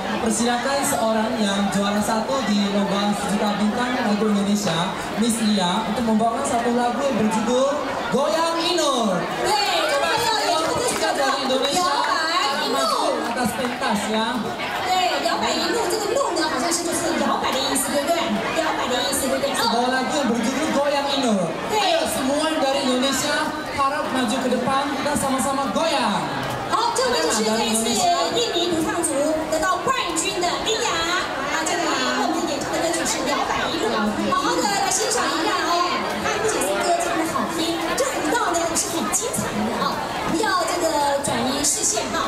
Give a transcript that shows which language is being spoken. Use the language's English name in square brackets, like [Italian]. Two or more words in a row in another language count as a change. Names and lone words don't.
[Indonesian] Persilakan seorang yang juara satu di lomba sejuta bintang lagu Indonesia, Miss Lia, untuk membawakan satu lagu yang berjudul Goyang Inur. Coba kita dari Indonesia maju atas pentas ya. [Chinese] 摇摆一路，这个路呢，好像是就是摇摆的意思，对不对？摇摆的意思，对不对？ [Indonesian] Sebuah lagu yang berjudul Goyang Inur. Ayo semua dari Indonesia harap maju ke depan, kita sama-sama goyang. [Chinese] 好，这位就是这一次印尼独唱组得到冠军的莉亚啊，这个我们演唱的歌曲是《摇摆一路》，好好的来欣赏一下哦。她不仅是歌唱的好听，这舞蹈呢也是很精彩的啊！不要这个转移视线哈。